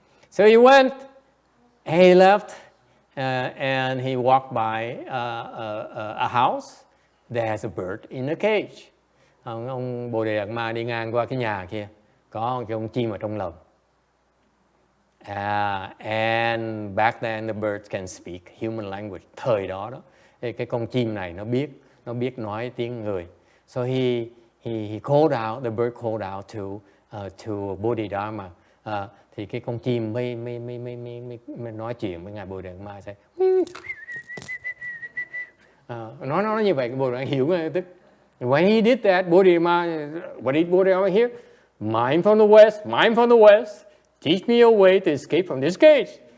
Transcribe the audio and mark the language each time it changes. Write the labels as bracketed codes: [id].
[en] So he went, he left, and he walked by a house that has a bird in a cage. [vi] Ông Bodhidharma đi ngang qua cái nhà kia, có cái con chim ở trong lồng. [en] And back then the birds can speak human language. [vi] Thời đó thì cái con chim này nó biết nói tiếng người. [en] So he called out, the bird called out to Bodhidharma. [vi] Thì cái con chim mới nói chuyện với ngài Bodhidharma. Nói như vậy, cái Bodhidharma hiểu ngay tức. [en] When he did that, Bodhidharma, what did Bodhidharma hear? Mine from the west, mine from the west. Teach me a way to escape from this cage.